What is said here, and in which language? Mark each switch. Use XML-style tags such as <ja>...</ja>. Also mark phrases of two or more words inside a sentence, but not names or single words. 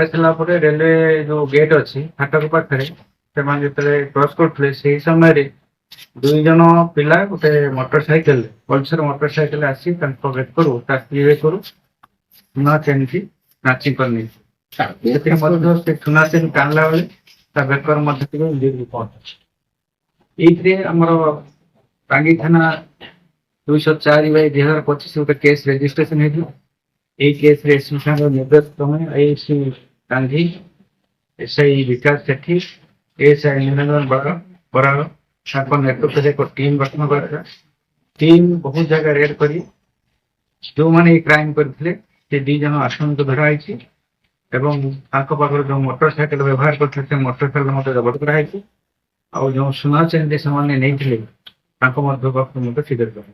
<or>କଲା ପରେ ରେଲୱେ ଯୋଉ ଗେଟ୍ ଅଛି ଫାଟକ ପାଖରେ ସେମାନେ ଯେତେବେଳେ କ୍ରସ୍ କରୁଥିଲେ ସେହି ସମୟରେ 2 ଜଣ ପିଲା ଗୋଟେ</or> <en>motor cycle Pulsar motor cycle</en> <or>ଆସି ତାଙ୍କ ବେକରୁ ତା ସ୍ତ୍ରୀ ବେକରୁ ସୁନା ଚେନ୍ଟି ନାଚି କରିନି ସେଥିରେ ମଧ୍ୟ ସେ ସୁନା ଚେନ୍ ଟାଣିଲା ବେଳେ ତା ବେକର ମଧ୍ୟ ଟିକେ ଇଞ୍ଜୁରୀ ପହଞ୍ଚିଛି। ଏଇଥିରେ ଆମର ଟାଙ୍ଗୀ ଥାନା 204/2025 ଗୋଟେ</or> <en>case registration</en> <or>ହେଇଥିଲା। ଏଇ କେସରେ ଏସପି ସାହେବର ନିର୍ଦ୍ଦେଶ କ୍ରମେ ଏଏସପି ଗାନ୍ଧୀ ଏସଆଇ ବିକାଶ ସେଠୀ ଏଏସଆଇ ନିରଞ୍ଜନ ବରାଳ ତାଙ୍କ ନେତୃତ୍ୱରେ ଏକ ଟିମ୍ ଗଠନ କରାଥିଲା। ଟିମ୍ ବହୁତ ଜାଗା ରେଡ୍ କରି ଯେଉଁମାନେ ଏଇ କ୍ରାଇମ୍ କରିଥିଲେ ସେ 2 ଜଣ ଆସାମୀକୁ ଧରା ହେଇଛି ଏବଂ ତାଙ୍କ ପାଖରେ ଯେଉଁ</or> <en>motor cycle</en> <or>ବ୍ୟବହାର କରିଥିଲେ ସେ</or> <en>motor cycle</en> <or>ମଧ୍ୟ ଜବତ କରାହେଇଛି। ଆଉ ଯେଉଁ ସୁନା ଚେନ୍ଟି ସେମାନେ ନେଇଥିଲେ ତାଙ୍କ ମଧ୍ୟ ପାଖରୁ ମଧ୍ୟ ସିଜର କରାଯାଇଛି।</or>